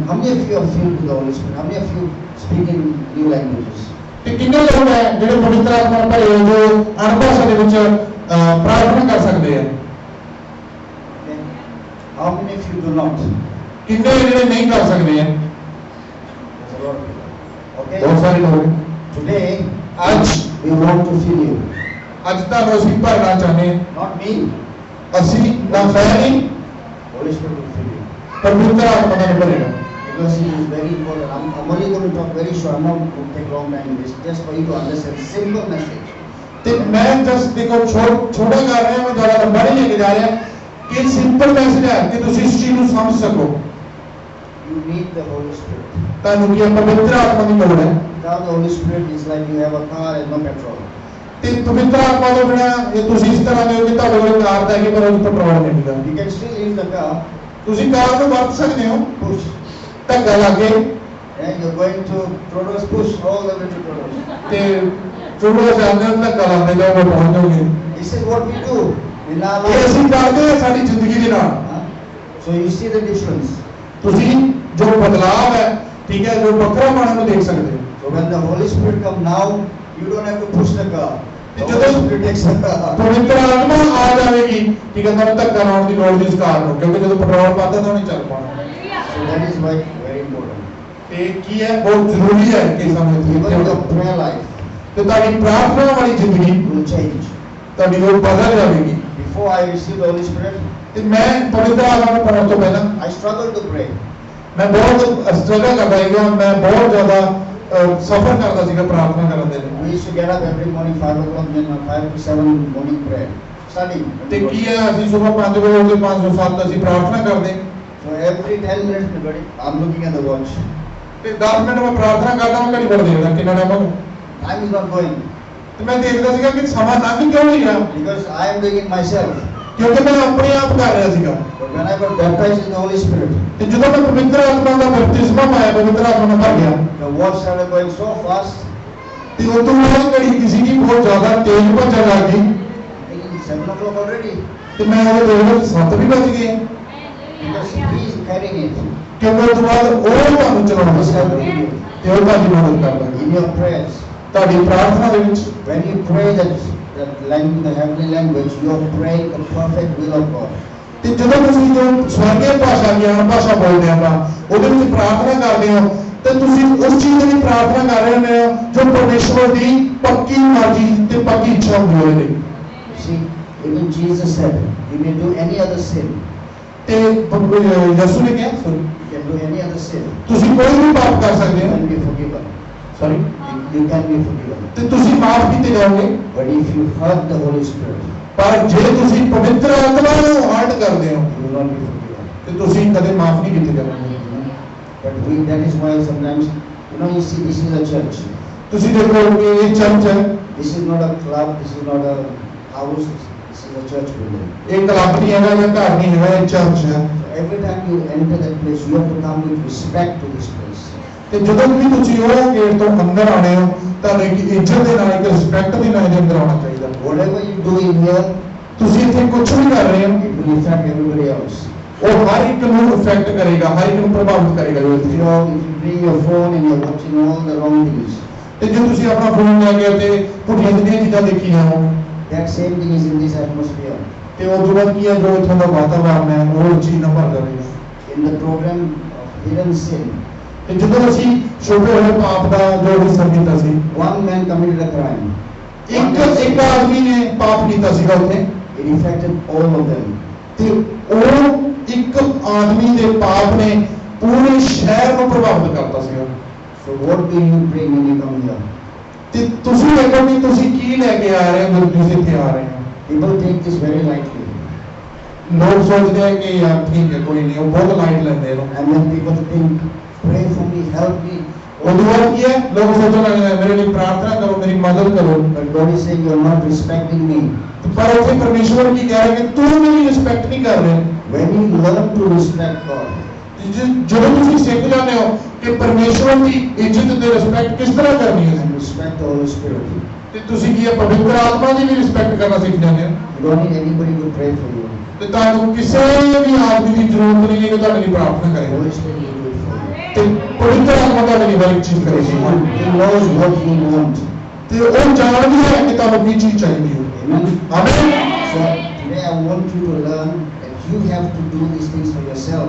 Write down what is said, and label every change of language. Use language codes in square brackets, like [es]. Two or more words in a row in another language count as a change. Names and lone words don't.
[en] How many of you are filled with the Holy Spirit? How many of you speak in new languages? [pa] ਤੇ ਕਿੰਨੇ ਲੋਕ ਹੈ ਜਿਹੜੇ ਪਵਿੱਤਰ ਆਤਮਾ ਨਾਲ ਭਰੇ ਹੋਏ ਜੋ ਅਣਭਾਸ਼ਾ ਦੇ ਵਿੱਚ ਪ੍ਰਾਰਥਨਾ ਕਰ ਸਕਦੇ ਆ? [en] Okay. How many of you do not? [pa] ਕਿੰਨੇ ਜਿਹੜੇ ਨਹੀਂ ਕਰ ਸਕਦੇ ਆ? [en] There's a lot of people. Okay. [pa] ਬਹੁਤ ਸਾਰੇ ਲੋਕ। [en] Today [pa] ਅੱਜ [en] we want to fill you. [pa] ਅੱਜ ਤੁਹਾਨੂੰ ਅਸੀਂ ਭਰਨਾ ਚਾਹੁੰਦੇ ਹਾਂ। [en] Not me. [pa] ਅਸੀਂ ਨਾ ਮੈਂ ਨਹੀਂ, [en] Holy Spirit will fill you. [pa] ਪਵਿੱਤਰ ਆਤਮਾ ਨਾਲ ਭਰੇਗਾ। [en] Because it is very important. I'm only going to talk very short. I'm not going to take long time in this. Just for you to understand. Simple message. [pa] ਤੇ ਮੈਂ ਜਸਟ ਦੇਖੋ ਛੋਟਾ ਕਰ ਰਿਹਾ, ਮੈਂ ਜ਼ਿਆਦਾ ਲੰਬਾ ਨਹੀਂ ਲੈ ਕੇ ਜਾ ਰਿਹਾ, ਕਿ [en] simple message [pa] ਹੈ ਕਿ ਤੁਸੀਂ ਇਸ ਚੀਜ਼ ਨੂੰ ਸਮਝ ਸਕੋ। [en] You need the Holy Spirit. [pa] ਤੁਹਾਨੂੰ ਕੀ ਪਵਿੱਤਰ ਆਤਮਾ ਦੀ ਲੋੜ ਹੈ। [en] Without the Holy Spirit, it's like you have a car and no petrol. [pa] ਤੇ ਪਵਿੱਤਰ ਆਤਮਾ ਤੋਂ ਬਿਨਾਂ ਇਹ ਤੁਸੀਂ ਇਸ ਤਰ੍ਹਾਂ ਦੇ ਹੋ ਕਿ ਤੁਹਾਡੇ ਕੋਲ ਕਾਰ ਦਾ ਕਿ ਪਰ ਉਹ ਪੈਟਰੋਲ ਨਹੀਂ ਮਿਲਦਾ। [en] You can still use the car. [pa] ਤੁਸੀਂ ਕਾਰ ਨੂੰ ਵਰਤ ਸਕਦੇ ਹੋ, [en] Push. [pa] ਧੱਕਾ ਲਾ ਕੇ, [en] And you're going to Todos, push all the way to Todos. [pa] ਤੇ ਚੁੜੋ ਜਾਂਦੇ ਹੋ, ਧੱਕਾ ਲਾਉਂਦੇ ਜਾਓ, ਪਹੁੰਚ ਜਾਓਗੇ। [en] This is what we do in our [pa] ਇਹ [en] life. [pa] ਅਸੀਂ ਕਰਦੇ ਹਾਂ ਸਾਡੀ ਜ਼ਿੰਦਗੀ ਦੇ ਨਾਲ। Huh? [en] So you see the difference. [pa] ਤੁਸੀਂ ਜੋ ਬਦਲਾਵ ਹੈ, ਠੀਕ ਹੈ, ਜੋ ਵੱਖਰਾਪਣ ਨੂੰ ਦੇਖ ਸਕਦੇ ਹੋ। [en] So So when the Holy Spirit come now, you don't have to push the car. The Because- Holy Spirit takes the car. [pa] ਪਵਿੱਤਰ ਆਤਮਾ ਆ ਜਾਵੇਗੀ ਕਿ ਕਹਿੰਦਾ ਮੈਂ ਧੱਕਾ ਲਾਉਣ ਦੀ ਲੋੜ ਨਹੀਂ ਇਸ ਕਾਰ ਨੂੰ, ਕਿਉਂਕਿ ਜਦੋਂ ਪੈਟਰੋਲ ਪਾਤਾ ਤਾਂ ਨਹੀਂ ਚੱਲ ਪਾਉਣਾ। [en] So that is why very important. [pa] ਤੇ ਕੀ ਹੈ, ਬਹੁਤ ਜ਼ਰੂਰੀ ਹੈ ਕਿ ਸਾਨੂੰ [en] Even [pa] ਇੱਥੇ [en] your prayer life [pa] ਤੇ ਤੁਹਾਡੀ ਪ੍ਰਾਰਥਨਾ ਵਾਲੀ ਜ਼ਿੰਦਗੀ [en] will change. [pa] ਤੁਹਾਡੀ ਉਹ ਬਦਲ ਜਾਵੇਗੀ। [en] Before I received the Holy Spirit, [pa] ਤੇ ਮੈਂ ਪਵਿੱਤਰ ਆਤਮਾ ਨੂੰ ਪਾਉਣ ਤੋਂ ਪਹਿਲਾਂ [en] I struggled to pray. [pa] ਮੈਂ ਬਹੁਤ ਸਟਰਗਲ ਕਰਦਾ ਸੀਗਾ, ਮੈਂ ਬਹੁਤ ਜ਼ਿਆਦਾ ਸਫਰ ਕਰਦਾ ਸੀਗਾ ਪ੍ਰਾਰਥਨਾ ਕਰਨ ਦੇ ਲਈ। [en] We used to get up every morning 5 o'clock, then 5 to 7 morning prayer. Studying. [pa] ਤੇ ਕੀ ਹੈ, ਅਸੀਂ ਸਵੇਰ 5 ਵਜੇ ਉੱਠ ਕੇ 5 ਤੋਂ 7 ਅਸੀਂ ਪ੍ਰਾਰਥਨਾ ਕਰਦੇ। [en] So every 10 minutes, I'm looking at the watch. [pa] ਤੇ 10 ਮਿੰਟ ਮੈਂ ਪ੍ਰਾਰਥਨਾ ਕਰਦਾ, ਮੈਂ ਘੜੀ ਪੜ ਦੇਖਦਾ ਕਿੰਨਾ ਟਾਈਮ ਹੋ ਗਿਆ। [en] Time is not going. [pa] ਤੇ ਮੈਂ ਦੇਖਦਾ ਸੀਗਾ ਕਿ ਸਮਾਂ ਲੰਘ ਕਿਉਂ ਨਹੀਂ ਰਿਹਾ, [en] Because I am doing it myself. [pa] ਕਿਉਂਕਿ ਮੈਂ ਆਪਣੇ ਆਪ ਕਰ ਰਿਹਾ ਸੀਗਾ। [en] But when I got baptized in the Holy Spirit, [pa] ਤੇ ਜਦੋਂ ਮੈਂ ਪਵਿੱਤਰ ਆਤਮਾ ਦਾ ਬਪਤਿਸਮਾ ਪਾਇਆ, ਪਵਿੱਤਰ ਆਤਮਾ ਨਾਲ ਭਰ ਗਿਆ, [en] the watch started going so fast. [pa] ਤੇ ਉਸ ਤੋਂ ਬਾਅਦ ਘੜੀ ਕਿਸੇ ਦੀ ਬਹੁਤ ਜ਼ਿਆਦਾ ਤੇਜ਼ ਭੱਜਣ ਲੱਗ ਗਈ। [en] Thinking 7 o'clock already. [pa] ਤੇ ਮੈਂ ਉਹ ਦੇਖਦਾ 7 ਵੀ ਵੱਜ ਗਏ, [en] Because he is carrying it. [pa] ਕਿਉਂਕਿ ਉਸ ਤੋਂ ਬਾਅਦ ਉਹ ਤੁਹਾਨੂੰ ਚਲਾਉਣਾ [en] He's [pa] ਸੀ [en] helping you. [pa] ਤੇ ਉਹ ਤੁਹਾਡੀ ਮਦਦ ਕਰਦਾ। [en] In your prayers, [pa] ਤੁਹਾਡੀ ਪ੍ਰਾਰਥਨਾ ਦੇ ਵਿੱਚ [en] when you pray that language, the heavenly language, you are praying the perfect will of God. [pa] ਤੇ ਜਦੋਂ ਤੁਸੀਂ ਜੋ ਸਵਰਗੀ ਭਾਸ਼ਾ ਗਿਆਨ ਭਾਸ਼ਾ ਬੋਲਦੇ ਆਪਾਂ ਉਹਦੇ ਵਿੱਚ ਪ੍ਰਾਰਥਨਾ ਕਰਦੇ ਹੋ, ਤੇ ਤੁਸੀਂ ਉਸ ਚੀਜ਼ ਦੀ ਪ੍ਰਾਰਥਨਾ ਕਰ ਰਹੇ ਹੋ ਜੋ ਪਰਮੇਸ਼ਵਰ ਦੀ ਪੱਕੀ ਮਰਜ਼ੀ ਤੇ ਪੱਕੀ ਇੱਛਾ ਹੁੰਦੀ ਹੋਵੇ। [en] See, even Jesus said, you may do any other sin. [pa] ਤੇ ਯਿਸੂ ਨੇ ਕਿਹਾ [en] You can do any other sin. [pa] ਤੁਸੀਂ ਕੋਈ ਵੀ ਪਾਪ ਕਰ ਸਕਦੇ [en] You [pa] ਹੋ, [en] can be forgiven. ਸੌਰੀ, You can be forgiven. [pa] ਤੇ ਤੁਸੀਂ ਮਾਫ ਕੀਤੇ ਜਾਓਗੇ। [en] But if you hurt the Holy Spirit, [pa] ਪਰ ਜੇ ਤੁਸੀਂ ਪਵਿੱਤਰ ਆਤਮਾ ਨੂੰ ਹਰਟ ਕਰਦੇ ਹੋ [en] you will not be forgiven. [pa] ਤੇ ਤੁਸੀਂ ਕਦੇ ਮਾਫ ਨਹੀਂ ਕੀਤੇ ਜਾਓਗੇ। [en] But that is why sometimes, you see, this is a church. [pa] ਤੁਸੀਂ ਦੇਖੋ ਕਿ ਇਹ ਚਰਚ ਹੈ, [en] This is not a club, this is not a house, this is a church building. [pa] ਇਹ ਕਲੱਬ ਨਹੀਂ ਹੈਗਾ ਜਾਂ ਘਰ ਨਹੀਂ ਹੈਗਾ, ਇਹ ਚਰਚ ਹੈ। [en] So every time you enter that place, you have to come with respect to this place. [pa] ਤੇ ਜਦੋਂ ਵੀ ਤੁਸੀਂ ਉਹ ਗੇਟ ਤੋਂ ਅੰਦਰ ਆਣੇ ਹੋ, ਤੁਹਾਨੂੰ ਇੱਕ ਇੱਜ਼ਤ ਦੇ ਨਾਲ, ਇੱਕ ਰਿਸਪੈਕਟ ਦੇ ਨਾਲ ਇਹਦੇ ਅੰਦਰ ਆਉਣਾ ਚਾਹੀਦਾ। [en] Whatever you do in here, [pa] ਤੁਸੀਂ ਇੱਥੇ ਕੁਝ ਵੀ ਕਰ ਰਹੇ ਹੋ, [en] it will affect everybody else. [pa] ਉਹ ਹਰ ਇੱਕ ਨੂੰ ਇਫੈਕਟ ਕਰੇਗਾ, ਹਰ ਇੱਕ ਨੂੰ ਪ੍ਰਭਾਵਿਤ ਕਰੇਗਾ। ਜੋ [en] If [pa] ਇੱਥੇ [en] you bring your phone and you're watching all the wrong things, [pa] ਤੇ ਜੇ ਤੁਸੀਂ ਆਪਣਾ ਫੋਨ ਲੈ ਕੇ ਤੇ ਪੁੱਠੀਆਂ ਸਿੱਧੀਆਂ ਚੀਜ਼ਾਂ ਦੇਖੀ ਜਾਓ, [en] that same thing is in this atmosphere. [pa] ਤੇ ਉਸ ਤੋਂ ਬਾਅਦ ਕੀ ਹੈ, ਜੋ ਇੱਥੋਂ ਦਾ ਵਾਤਾਵਰਨ ਹੈ ਉਹ ਚੀਜ਼ ਨਾਲ ਭਰ ਜਾਵੇਗਾ। [en] In the program of hidden sin, [pa] ਤੇ ਜਦੋਂ ਅਸੀਂ ਛੋਟੇ ਹੋਏ ਪਾਪ ਦਾ ਜੋ ਹਿੱਸਾ ਕੀਤਾ ਸੀ, [en] one man committed a crime. [pa] ਇੱਕ ਆਦਮੀ ਨੇ ਪਾਪ ਕੀਤਾ ਸੀਗਾ ਉੱਥੇ, [en] It affected all of them. [pa] ਤੇ ਉਹ ਇੱਕ ਆਦਮੀ ਦੇ ਪਾਪ ਨੇ ਪੂਰੇ ਸ਼ਹਿਰ ਨੂੰ ਪ੍ਰਭਾਵਿਤ ਕਰਤਾ ਸੀਗਾ। [en] So what do you bring when you come here? [pa] ਤੇ ਤੁਸੀਂ ਦੇਖੋ ਕਿ ਤੁਸੀਂ ਕੀ ਲੈ ਕੇ ਆ ਰਹੇ ਹੋ ਜਦੋਂ ਤੁਸੀਂ ਇੱਥੇ ਆ ਰਹੇ ਹੋ। [en] People take this very lightly. [pa] ਲੋਕ ਸੋਚਦੇ ਆ ਕਿ ਯਾਰ ਠੀਕ ਹੈ, ਕੋਈ ਨਹੀਂ, ਉਹ ਬਹੁਤ ਲਾਈਟ ਲੈਂਦੇ ਨੇ। [en] And when people think, pray for me, help me, [pa] ਉਹਦੇ ਬਾਅਦ ਕੀ ਹੈ, ਲੋਕ ਸੋਚਣ ਲੱਗ ਜਾਂਦੇ ਮੇਰੇ ਲਈ ਪ੍ਰਾਰਥਨਾ ਕਰੋ, ਮੇਰੀ ਮਦਦ ਕਰੋ। [en] but God is saying you're not respecting me. [pa] ਪਰ ਉੱਥੇ ਪਰਮੇਸ਼ਵਰ ਕੀ ਕਹਿ ਰਿਹਾ ਕਿ ਤੂੰ ਮੇਰੀ ਰਿਸਪੈਕਟ ਨਹੀਂ ਕਰ ਰਿਹਾ। [en] When you learn to respect God, [pa] ਜਦੋਂ ਤੁਸੀਂ ਸਿੱਖ ਜਾਂਦੇ ਹੋ ਕਿ ਪਰਮੇਸ਼ਵਰ ਦੀ ਇੱਜ਼ਤ ਤੇ ਰਿਸਪੈਕਟ ਕਿਸ ਤਰ੍ਹਾਂ ਕਰਨੀ ਹੈ, [en] and respect the Holy Spirit, [pa] ਤੇ ਤੁਸੀਂ ਕੀ ਹੈ, ਪਵਿੱਤਰ ਆਤਮਾ ਦੀ ਵੀ ਰਿਸਪੈਕਟ ਕਰਨਾ ਸਿੱਖ ਜਾਂਦੇ ਹੋ। [en] you don't need anybody to pray for you. [pa] ਤੇ ਤੁਹਾਨੂੰ ਕਿਸੇ ਵੀ ਆਦਮੀ ਦੀ ਜ਼ਰੂਰਤ ਨਹੀਂ ਹੈ ਕਿ ਤੁਹਾਡੇ ਲਈ ਪ੍ਰਾਰਥਨਾ [en] The [pa] ਕਰੇ, [en] Holy Spirit will do it for you. [pa] ਤੇ ਪਵਿੱਤਰ ਆਤਮਾ ਤੁਹਾਡੇ ਲਈ ਹਰ ਇੱਕ ਚੀਜ਼ ਕਰੇਗੀ। [en] He knows what you want. [pa] ਤੇ ਉਹ ਜਾਣਦੀ ਹੈ ਕਿ ਤੁਹਾਨੂੰ ਕੀ ਚੀਜ਼ ਚਾਹੀਦੀ ਹੈ। [en] Amen. [pa] ਆਮੀਨ। [en] So today I want you to learn that you have to do these things for yourself.